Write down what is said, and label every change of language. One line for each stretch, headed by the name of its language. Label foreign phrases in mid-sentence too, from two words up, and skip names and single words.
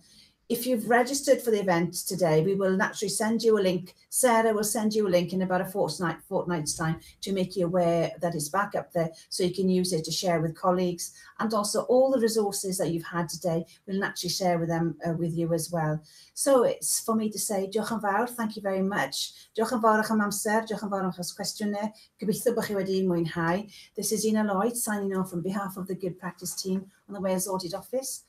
English: If you've registered for the event today, we will naturally send you a link. Sarah will send you a link in about a fortnight's time to make you aware that it's back up there so you can use it to share with colleagues. And also all the resources that you've had today, we'll naturally share with them with you as well. So it's for me to say,
Welsh: diolch yn fawr,
English: thank you very much.
Welsh: Diolch yn fawr am amser, diolch yn fawr am eich cwestiynau. Gobeithio bod chi wedi mwynhau.
English: This is Una Lloyd signing off on behalf of the Good Practice team on the Wales Audit Office.